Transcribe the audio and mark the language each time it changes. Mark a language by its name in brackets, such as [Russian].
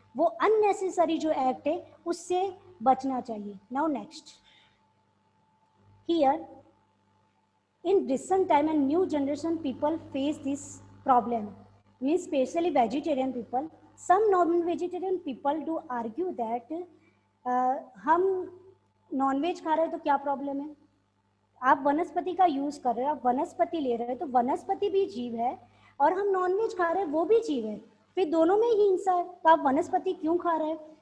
[Hindi] वो अननेसेसरी जो एक्ट है उससे बचना चाहिए. [English] Now next, here in recent time and new generation people face this problem, means especially vegetarian people. Some non-vegetarian people do argue that [Hindi] हम nonveg खा रहे हैं तो क्या प्रॉब्लम है, आप वनस्पति का यूज कर रहे हो, आप वनस्पति ले रहे हो, तो वनस्पति भी जीव है और हम नॉनवेज खा रहे हैं वो भी जीव है, फिर दोनों में ही हिंसा है, तो आप वनस्पति क्यों खा रहे हैं.